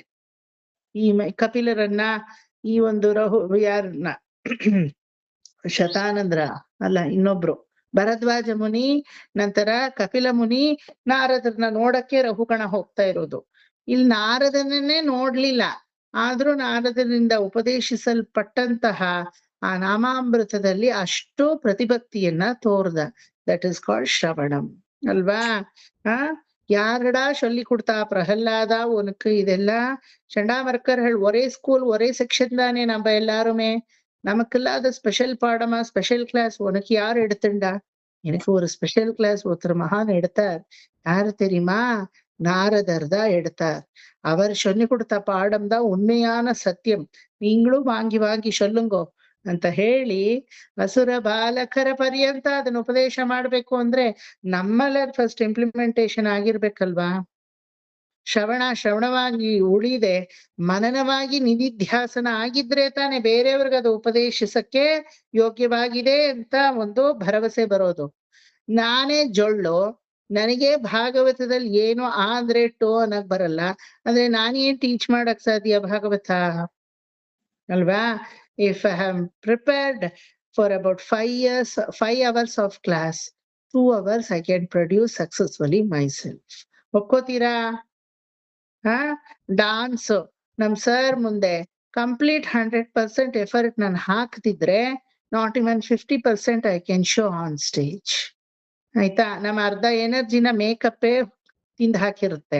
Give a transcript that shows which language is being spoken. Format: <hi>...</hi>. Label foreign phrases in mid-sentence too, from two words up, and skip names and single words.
<kn>ಈ ಕಪಿಲರನ್ನ, ಈ ಒಂದು ಯಾರನ್ನ ಶತಾನಂದ್ರ ಅಲ್ಲ ಇನ್ನೊಬ್ರು ಭರದ್ವಾಜ ಮುನಿ, ನಂತರ ಕಪಿಲ ಮುನಿ ನಾರದರನ್ನ ನೋಡಕ್ಕೆ ರಹುಗಣ ಹೋಗ್ತಾ ಇರೋದು. ಇಲ್ಲಿ ನಾರದನ್ನೇ ನೋಡ್ಲಿಲ್ಲ, ಆದ್ರೂ ನಾರದರಿಂದ ಉಪದೇಶಿಸಲ್ಪಟ್ಟಂತಹ ಆ ನಾಮಾಮೃತದಲ್ಲಿ ಅಷ್ಟು ಪ್ರತಿಭಕ್ತಿಯನ್ನ ತೋರ್ದ.</kn> <en>That is called</en> <kn>ಶ್ರವಣಂ ಅಲ್ವಾ?</kn> <ta>யாரடா சொல்லி கொடுத்தா? பிரகல்லாதா உனக்கு இதெல்லாம்? சண்டாமர்க்கர்கள் ஒரே ஸ்கூல் ஒரே செக்ஷன் தானே நம்ம எல்லாருமே. நமக்கு இல்லாத ஸ்பெஷல் பாடமா</ta> <en>ஸ்பெஷல் கிளாஸ்</en> <ta>உனக்கு யார் எடுத்துண்டா? எனக்கு ஒரு</ta> <en>ஸ்பெஷல் கிளாஸ்</en> <ta>ஒருத்தர் மகான் எடுத்தார். யாரு தெரியுமா? நாரதர் தான் எடுத்தார். அவர் சொல்லி கொடுத்த பாடம் தான் உண்மையான சத்தியம். நீங்களும் வாங்கி வாங்கி சொல்லுங்கோ</ta> <kn>ಅಂತ ಹೇಳಿ ಅಸುರ ಬಾಲಕರ ಪರ್ಯಂತ ಅದನ್ನ ಉಪದೇಶ ಮಾಡ್ಬೇಕು ಅಂದ್ರೆ ನಮ್ಮಲ್ಲ</kn> <en>ಫಸ್ಟ್ ಇಂಪ್ಲಿಮೆಂಟೇಶನ್</en> <kn>ಆಗಿರ್ಬೇಕಲ್ವಾ? ಶ್ರವಣವಾಗಿ ಉಳಿದೆ ಮನನವಾಗಿ ನಿಧಿಧ್ಯಾಸನ ಆಗಿದ್ರೆ ತಾನೆ ಬೇರೆಯವ್ರಿಗೆ ಅದು ಉಪದೇಶಿಸಕ್ಕೆ ಯೋಗ್ಯವಾಗಿದೆ ಅಂತ ಒಂದು ಭರವಸೆ ಬರೋದು. ನಾನೇ ಜೊಳ್ಳು, ನನಗೆ ಭಾಗವತದಲ್ಲಿ ಏನು ಆದ್ರೆ ಟೋ ಅನ್ನಕ್ ಬರಲ್ಲ ಅಂದ್ರೆ ನಾನೇನ್ ಟೀಚ್ ಮಾಡಕ್ ಸಾಧ್ಯ ಭಾಗವತ ಅಲ್ವಾ?</kn> <en>If I am prepared for about 5 hours of class, 2 hours I can produce successfully myself.</en> <kn>ಒಕ್ಕೋತೀರಾ?</kn> <en>ಡಾನ್ಸ್</en> <kn>ನಮ್ ಸರ್ ಮುಂದೆ</kn> <en>complete 100% effort</en> <kn>ನಾನು ಹಾಕ್ತಿದ್ರೆ</kn> <en>not even 50% I can show on stage.</en> <kn>ಆಯ್ತಾ? ನಮ್ಮ ಅರ್ಧ ಎನರ್ಜಿನ ಮೇಕಪ್ಪೇ ತಿಂದು ಹಾಕಿರುತ್ತೆ.</kn>